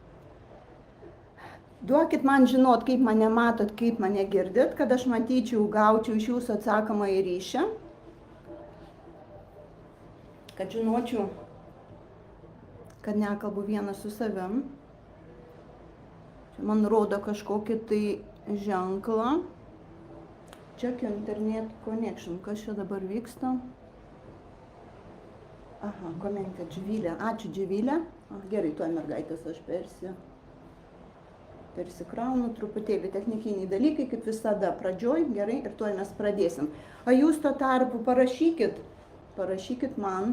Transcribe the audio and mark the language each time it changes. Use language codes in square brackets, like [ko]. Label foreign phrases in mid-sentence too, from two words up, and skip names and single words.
[lt] Duokit man žinot, kaip mane matot, kaip mane girdit, kad aš matyčiau, gaučiau iš jūsų atsakomąjį ryšį. Kad žinočiau, kad nekalbu vienas su savim. Čia man rodo kažkokį tai ženklą. [en] Check internet connection. [lt] Kas čia dabar vyksta? Aha, komentė Dživilė. Ačiū Dživilė. Gerai, tuoj mergaitės aš persikraunu truputėlį technikiniai dalykai, kaip visada pradžioj, gerai, ir tuoj mes pradėsim. O jūs tuo tarpu parašykit man.